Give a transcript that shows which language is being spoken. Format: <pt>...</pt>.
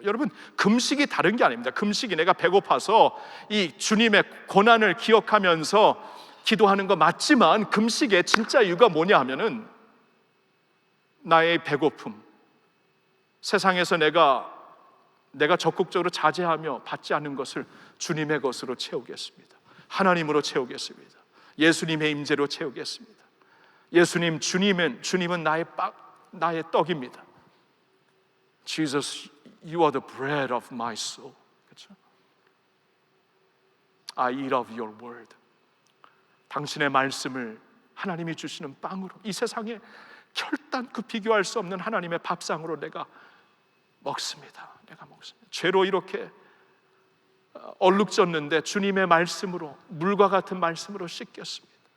<ko>여러분, 금식이 다른 게 아닙니다. 금식이 내가 배고파서 이 주님의 고난을 기억하면서 기도하는 거 맞지만, 금식의 진짜 이유가 뭐냐 하면은 나의 배고픔, 세상에서 내가 내가 적극적으로 자제하며 받지 않는 것을 주님의 것으로 채우겠습니다. 하나님으로 채우겠습니다. 예수님의 임재로 채우겠습니다. 주님은 나의 떡입니다.</ko> <en>Jesus, you are the bread of my soul.</en> <ko>그렇죠?</ko> <en>I eat of your word.</en> <ko>당신의 말씀을 하나님이 주시는 빵으로, 이 세상에 결단코 비교할 수 없는 하나님의 밥상으로 내가 먹습니다. 죄로 이렇게 얼룩졌는데 주님의 말씀으로, 물과 같은 말씀으로 씻겼습니다.</ko>